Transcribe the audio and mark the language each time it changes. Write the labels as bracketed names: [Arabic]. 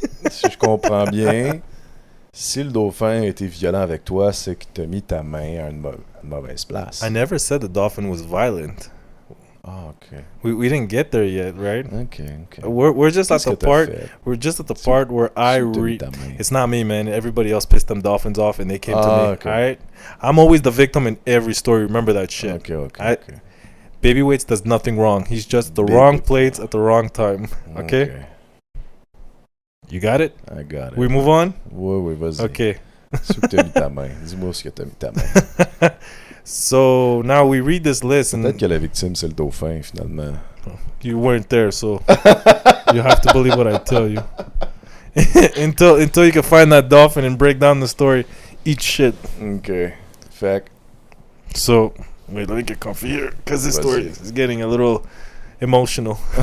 [French] Si je comprends bien, si le dauphin a été violent avec toi, c'est que t'as mis ta main à une mauvaise place. [English] I never said the dolphin was violent. [French] Ah, ok. [English] We didn't get there yet, right? Ok. We're just at the part. We're just at the part where I read. It's not me, man. Everybody else pissed them dolphins off, and they came to me. Okay. All right, I'm always the victim in every story. Remember that shit. Okay. Babyweights does nothing wrong. He's just the wrong plates at the wrong time. Okay? You got it? I got it. We move on? [French] Oui, vas-y. [English] Okay. [French] C'est où que t'as mis ta main. Dis-moi ce que t'as mis ta main. [English] So now we read this list. [French] Peut-être que la victime, c'est le dauphin, finalement. [English] You weren't there, so you have to believe what I tell you. until you can find that dolphin and break down the story, eat shit. Okay. Fact. So, wait, let me get comfy here, because this story is getting a little emotional.